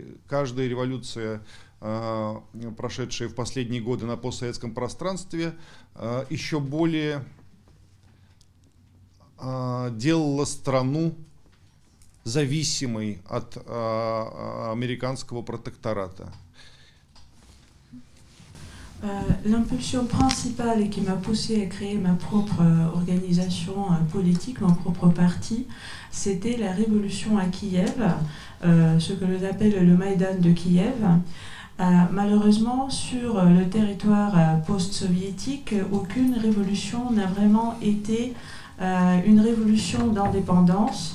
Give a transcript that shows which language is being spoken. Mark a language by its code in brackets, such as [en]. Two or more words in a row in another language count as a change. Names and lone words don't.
[ru] Каждая революция, прошедшая в последние годы на постсоветском пространстве, еще более делала страну зависимой от американского протектората. [fr] L'impulsion principale et qui m'a poussé à créer ma propre organisation politique, mon propre parti, c'était la révolution à Kiev, ce que l'on appelle le Maïdan de Kiev. Malheureusement, sur le territoire post-soviétique, aucune révolution n'a vraiment été une révolution d'indépendance.